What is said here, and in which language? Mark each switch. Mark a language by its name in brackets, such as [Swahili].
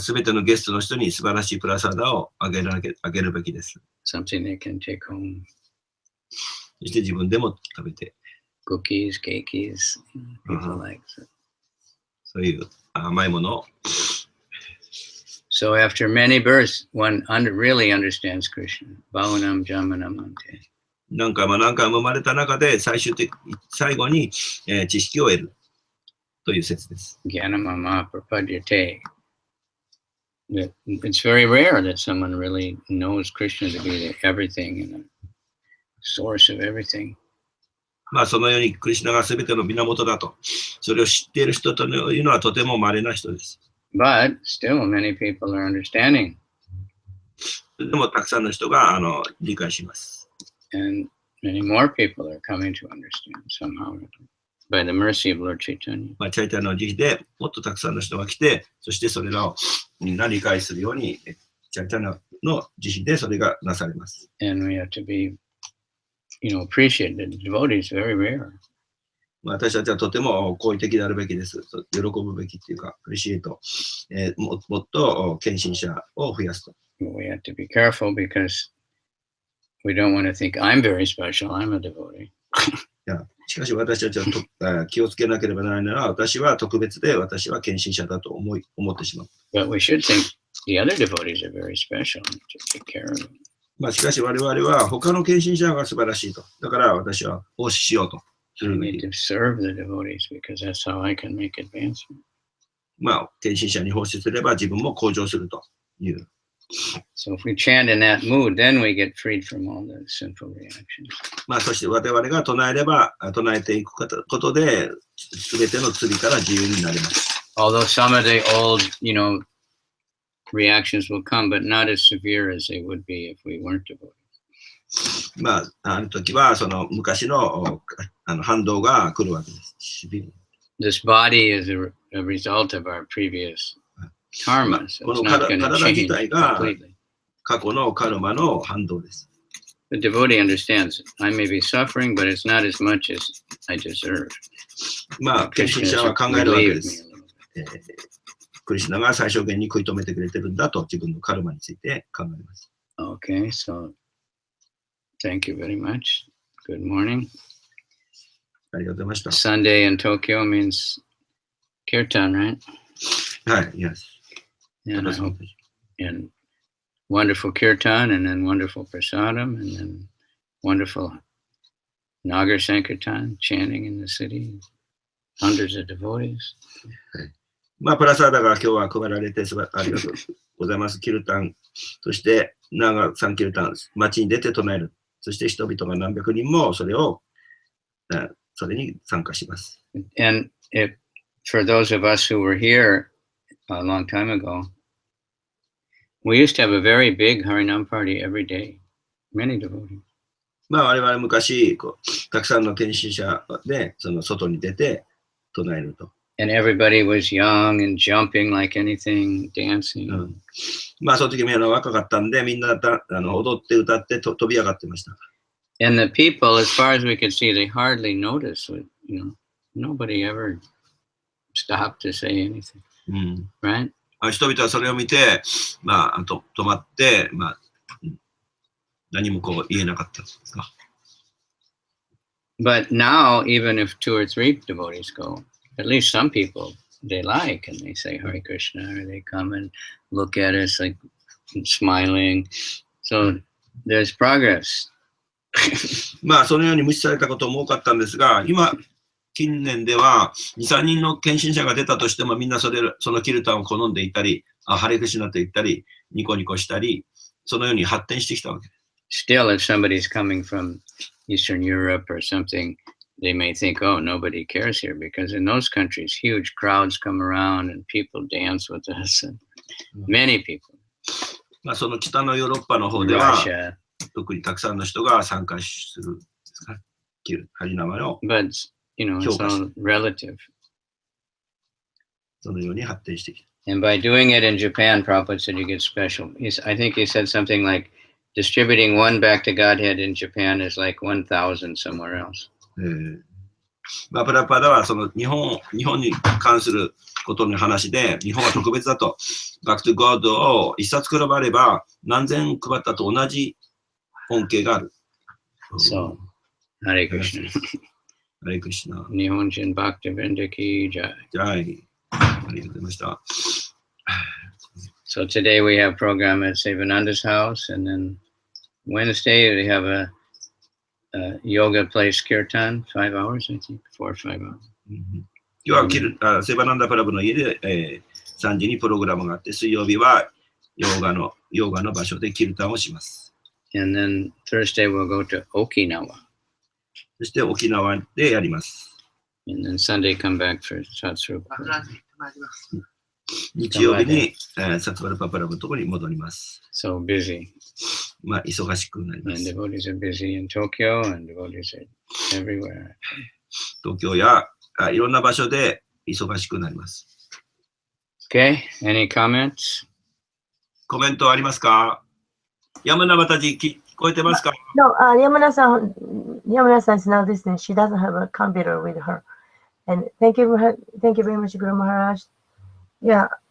[Japanese] すべてのゲストの人に素晴らしいプラサーダをあげるべきです。 [English] Something they can take home. [Japanese] そして自分でも食べて。 [English] Cookies, cakes, people like that. [Japanese] そういう甘いものを。 [English] So after many births, one really understands Krishna. [Sanskrit] Bhavanam Jamanam Ante. [Japanese] 何回も生まれた中で最後に、知識を得るという説です。 [Sanskrit] Jnanamama Prapadyate. [English] it's very rare that someone really knows Krishna to be everything and the source of everything. [Japanese] まあそのようにクリシュナが全ての源だと、それを知っている人というのはとても稀な人です。 [English] But still, many people are understanding. [Japanese] でもたくさんの人が理解します。 [English] And many more people are coming to understand somehow by the mercy of Lord Chaitanya. [Japanese] まあチャイタニアの慈悲でもっとたくさんの人が来て、そしてそれらをみんな理解するように、チャイタニアの慈悲でそれがなされます。 [English] And we have to be appreciated. The devotee is very rare. [Japanese] 私たちはとても好意的であるべきです。喜ぶべきっていうか、アプリシエイト、もっと献身者を増やすと。 [English] We have to be careful because we don't want to think I'm very special. I'm a devotee. [Japanese] しかし私たちは気をつけなければならないのは、私は特別で私は献身者だと思ってしまう。 [English] But we should think the other devotees are very special to take care of them. [Japanese] まあしかし我々は他の献身者が素晴らしいと。だから私は奉仕しようと。 [English] I need to serve the devotees because that's how I can make advancement. [Japanese] まあ献身者に奉仕すれば自分も向上するという。 [English] So if we chant in that mood, then we get freed from all the sinful reactions. [Japanese] まあそして我々が唱えれば、唱えていくことで、すべての罪から自由になります。 [English] Although some of the old, reactions will come, but not as severe as they would be if we weren't devoted. [Japanese] まあ、ある時はその昔の反動が来るわけです。 [English] This body is a result of our previous karma, so [Japanese] こ [English] it's not going to [Japanese] 体自 [English] change [Japanese] 体が [English] completely. [Japanese] 過去のカルマの反動です。 [English] The devotee understands it. I may be suffering, but it's not as much as I deserve. [Japanese] まあ、献身 [English] Krishna [Japanese] 者は [English] has [Japanese] 考えるわけで [English] relieved me [Japanese] す。 [English] a little bit. [Japanese] クリシュナが最小限に食い止めてくれてるんだと自分のカルマについて考えます。 [English] Okay, so thank you very much. Good morning. [Japanese] ありがとうございました。 [English] Sunday in Tokyo means kirtan, right? [Japanese] はい、 [English] yes. And I hope and wonderful kirtan, and then wonderful prasadam, and then wonderful Nagar Sankirtan chanting in the city. Hundreds of devotees. [Japanese] まあ、プラサーダが今日は配られてありがとうございます。キルタン、そしてナガサンキルタン、街に出て唱える。そして人々が何百人もそれに参加します。 [English] And for those of us who were here a long time ago, we used to have a very big Harinam party every day. Many devotees. [Japanese] まあ、我々昔たくさんの献身者でその外に出て唱えると。 [English] And everybody was young and jumping like anything, dancing. [Japanese] まあ、その時みんな若かったんで、みんな踊って歌って飛び上がってました。 [English] And the people, as far as we could see, they hardly noticed. Nobody ever stopped to say anything. Right? [Japanese] 人々はそれを見て、まあ、止まって、まあ、何もこう言えなかったんですか。 [English] But now, even if 2 or 3 devotees go, at least some people they like and they say Hare Krishna, or they come and look at us like smiling. So there's progress. [Japanese] まあそのように無視されたことも多かったんですが、今近年では2、3人の献身者が出たとしてもみんなそのキルタンを好んでいたり、ハレクシナと言ったり、ニコニコしたり、そのように発展してきたわけです。 [English] Still, if somebody's coming from Eastern Europe or something, they may think, oh, nobody cares here, because in those countries, huge crowds come around and people dance with us, and many people. [Japanese] まあその北のヨーロッパの方では、 [English] Russia. [Japanese] 特にたくさんの人が参加するんですか、ハリナマの。 [English] But, it's all relative. [Japanese] そのように発展してきた。 [English] And by doing it in Japan, Prabhupada said you get special. I think he said something like, distributing one back to Godhead in Japan is like 1,000 somewhere else. [Japanese] まあ、プラパダはその日本に関することの話で、日本は特別だと。バックトゥゴッドを一冊配れば何千配ったと同じ恩恵がある。 [English] So, Hare Krishna. Hare Krishna. [Hindi] Nihonjin Bhaktivinoda ki jai. [Japanese] じゃあ、ありがとうございました。 [English] So today we have program at Sevananda's house, and then Wednesday we have a yoga place kirtan, 5 hours, I think, 4 or 5 hours. [Japanese] 今日はセバナンダクラブの家で、3時にプログラムがあって、水曜日はヨガの場所でキルタンをします。 [English] And then Thursday we'll go to Okinawa. [Japanese] そして沖縄でやります。 [English] And then Sunday come back for Satsuru. [Japanese] 日曜日に、サツバルパパラブのところに戻ります。 [English] So busy. [Japanese] まあ、忙しくなりま [English] And [Japanese] す。 [English] devotees are busy in Tokyo and devotees are everywhere. [Japanese] 東京やいろんな場所で忙しくなります。 [English] Okay, any comments? [Japanese] コメントありますか？山名またじ聞こえてますか？ [English] No, Yamuna-san is now listening. She doesn't have a computer with her. And thank you very much, Guru Maharaj. Yeah.